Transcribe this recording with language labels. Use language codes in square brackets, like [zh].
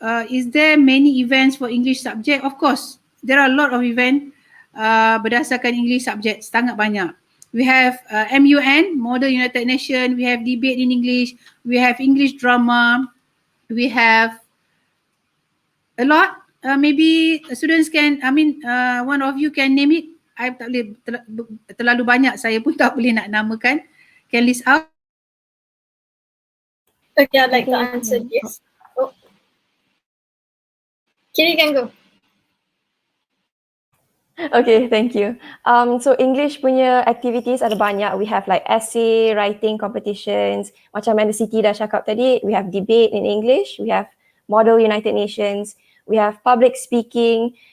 [en] Is there many events for English subject? Of course, there are a lot of events [ms] berdasarkan English subject, sangat banyak. [en] We have MUN, Model United Nations, we have debate in English, we have English drama, we have a lot. Maybe students can, one of you can name it. [ms] I tak boleh, terlalu banyak, saya pun tak boleh nak namakan. [en] Can list out? Okay, I'd like to answer this. Kiri can go. Okay, thank you. So English [ms] punya [en] activities [ms] ada banyak. [en] We have like essay, writing competitions. [ms] Macam yang Siti dah cakap tadi, [en] we have debate in English, we have Model United Nations, we have public speaking.